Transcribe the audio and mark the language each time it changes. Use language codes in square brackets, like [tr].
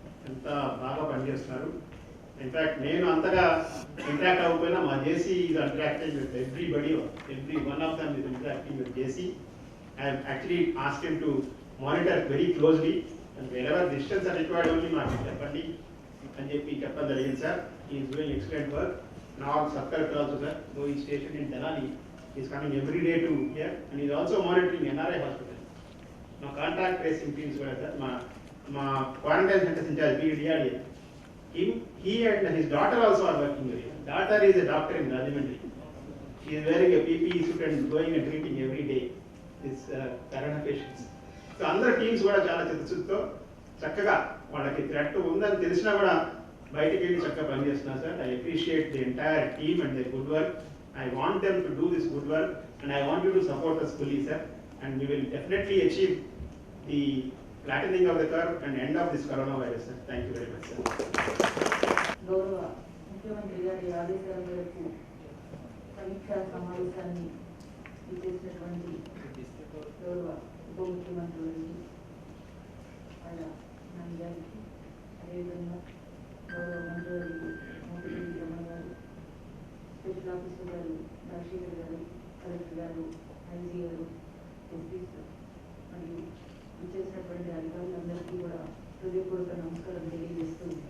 [te] ఎంత బాగా పనిచేస్తున్నారు. ఇన్ఫ్యాక్ట్ నేను అంతగా ఇంటరాక్ట్ అవ్వకపోయినా మా [en] JC is interacting with every one of them is interacting with JC. I actually ask him to monitor very closely and wherever distance are required only [te] మాకు చెప్పండి అని చెప్పడం జరిగింది sir. [en] Is doing excellent work. Now sub collector also sir, though he is stationed in Denali, he is coming every day to here and he is also monitoring NRI hospital. Now contact tracing teams were sir, ma quarantine centers in charge BDRD. He and his daughter also are working here. Daughter is a doctor in Rajahmundry. She is wearing a PPE suit and going and treating every day this corona patients. [te] So అందరు teams కూడా చాలా చిత్తశుద్ధితో చక్కగా వాళ్ళకి threat ఉందని తెలిసినా కూడా బయటికి వెళ్ళి చక్కగా పనిచేస్తున్నారు sir. [en] I appreciate the entire team and the good work. I want them to do this good work and I want you to support us fully sir, and we will definitely achieve the flattening of the curve and end of this coronavirus sir. Thank you very much sir. [te] గౌరవ ముఖ్యమంత్రి గారి ఆదేశాల మేరకు సమీక్షా సమావేశాన్ని చేసినటువంటి గౌరవ ఉప ముఖ్యమంత్రులకి, ఆయా గారికి, అదేవిధంగా గౌరవ మంత్రివర్యులు మోపిదేవి రమణ గారు, స్పెషల్ ఆఫీసర్ గారు రాజశేఖర్ గారు, కలెక్టర్ గారు, ఐజీ గారు, ఎస్పీస్ మరియు చేసినటువంటి అధికారులందరికీ కూడా హృదయపూర్వక నమస్కారం తెలియజేస్తూ,